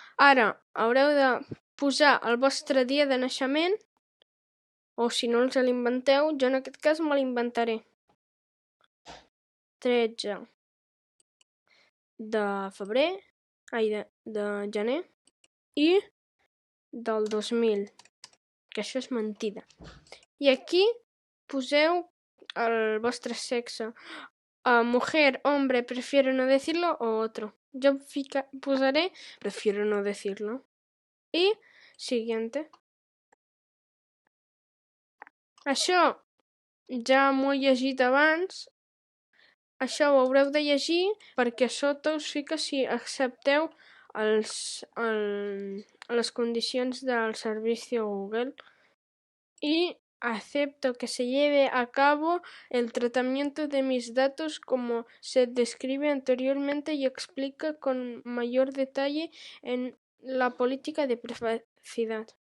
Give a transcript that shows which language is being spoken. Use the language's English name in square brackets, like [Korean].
[Catalan] Ara haureu de posar el vostre dia de naixement o si no us l'inventeu, jo en aquest cas me l'inventaré. 13 de febrer, de gener i del 2000, que això és mentida. I aquí poseu el vostre sexe. [Spanish] Mujer, hombre, prefiero no decirlo o otro. [Catalan] Jo posaré [Spanish] prefiero no decirlo. [Catalan] I siguiente. Això ja m'ho he llegit abans. Això ho haureu de llegir perquè a sota us fica si accepteu les condicions del servicio Google. [Spanish] Y acepto que se lleve a cabo el tratamiento de mis datos como se describe anteriormente y explica con mayor detalle en la política de privacidad.